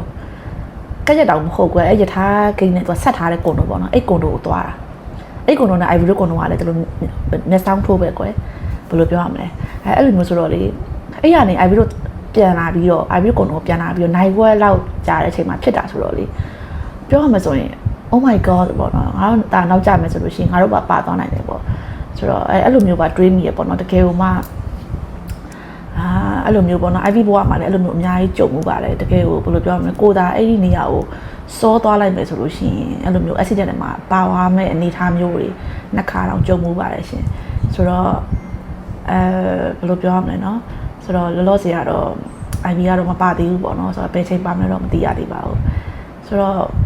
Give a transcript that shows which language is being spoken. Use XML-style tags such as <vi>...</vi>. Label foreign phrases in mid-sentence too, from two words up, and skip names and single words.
<my>ကက်ရက်တောင်မဟုတ်ကွယ်အဲ့ယထာကိတ်နဲ့သူဆက်ထားတဲ့ကွန်ဒိုပေါ့နော်အဲ့ကွန်ဒိုကိုသွားတာအဲ့ကွန်ဒိုနဲ့ IV တို့ကွန်ဒိုကလည်းသူတို့မျက်စောင်းထိုးပဲကွယ်ဘယ်လိုပြောရမလဲအဲ့လိုမျိုးဆိုတော့လေအဲ့ရနေ IV တို့ပြန်လာပြီးတော့ IV ကွန်ဒိုပြန်လာပြီးတော့နိုင်ဝက်လောက်ကြာတဲ့အချိန်မှာဖြစ်တာဆိုတော့လေပြောရမှာဆိုရင်</my> <en>oh my god</en> <my>ပေါ့နော်ငါတို့ဒါနောက်ကြမယ်ဆိုလို့ရှိရင်ငါတို့ပါသွားနိုင်တယ်ပေါ့ဆိုတော့အဲ့လိုမျိုးပါတွေးမိရပေါ့နော်တကယ်လို့မှ အဲ့လိုမျိုးပေါ့နော် IV ဘဝမှာလည်းအဲ့လိုမျိုးအများကြီးကြုံမှုပါတယ်တကယ်ကိုဘယ်လိုပြောရမလဲကိုသာအဲ့ဒီနေရာကိုစောသွားလိုက်မယ်ဆိုလို့ရှိရင်အဲ့လိုမျိုး accident တွေမှာပါသွားမဲ့အနေအထားမျိုးတွေနှစ်ခါတောင်ကြုံမှုပါတယ်ရှင်ဆိုတော့ဘယ်လိုပြောရမလဲနော်ဆိုတော့လောလောဆယ်ကတော့ IV ကတော့မပါသေးဘူးပေါ့နော်ဆိုတော့ဘယ်ချိန်ပါမလဲတော့မသိရသေးပါဘူးဆိုတော့</my>